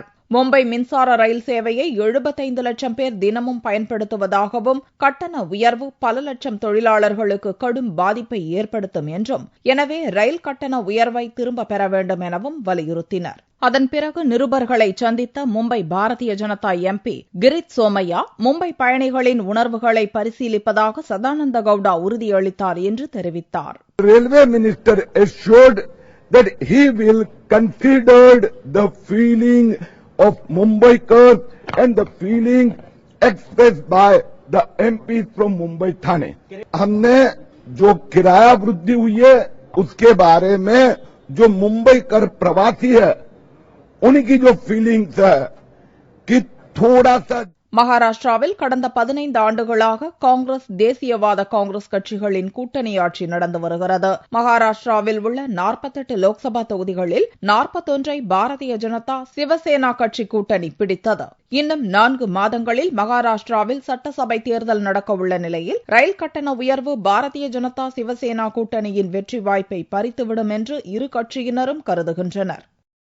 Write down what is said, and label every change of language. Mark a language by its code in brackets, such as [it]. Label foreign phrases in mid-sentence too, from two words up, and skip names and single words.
[ta] மும்பை மின்சார ரயில் சேவையை 75 லட்சம் பேர் தினமும் பயன்படுத்துவதாகவும் கட்டண உயர்வு பல லட்சம் தொழிலாளர்களுக்கு கடும் பாதிப்பை ஏற்படுத்தும் என்றும், எனவே ரயில் கட்டண உயர்வை திரும்ப பெற வேண்டும் எனவும் வலியுறுத்தினர். அதன் பிறகு நிருபர்களை சந்தித்த மும்பை பாரதிய ஜனதா எம்பி கிரித் சோமையா, மும்பை பயணிகளின் உணர்வுகளை பரிசீலிப்பதாக சதானந்த கவுடா உறுதியளித்தார் என்று தெரிவித்தார். [en] railway minister assured that he will consider the feeling of Mumbaikars and the feeling expressed by the MPs from Mumbai Thane. [hi] हमने जो किराया वृद्धि हुई है उसके बारे में जो मुंबई कर प्रवासी है उनकी जो फीलिंग्स है कि थोड़ा सा [ta] மகாராஷ்டிராவில் கடந்த 15 ஆண்டுகளாக காங்கிரஸ், தேசியவாத காங்கிரஸ் கட்சிகளின் கூட்டணி ஆட்சி நடந்து வருகிறது. மகாராஷ்டிராவில் உள்ள 48 லோக்சபா தொகுதிகளில் 41ஐ பாரதிய ஜனதா, சிவசேனா கட்சி கூட்டணி பிடித்தது. இன்னும் 4 மாதங்களில் மகாராஷ்டிராவில் சட்டசபை தேர்தல் நடக்கவுள்ள நிலையில் ரயில் கட்டண உயர்வு பாரதிய ஜனதா, சிவசேனா கூட்டணியின் வெற்றி வாய்ப்பை பறித்துவிடும் என்று இரு கட்சியினரும் கருதுகின்றனர்.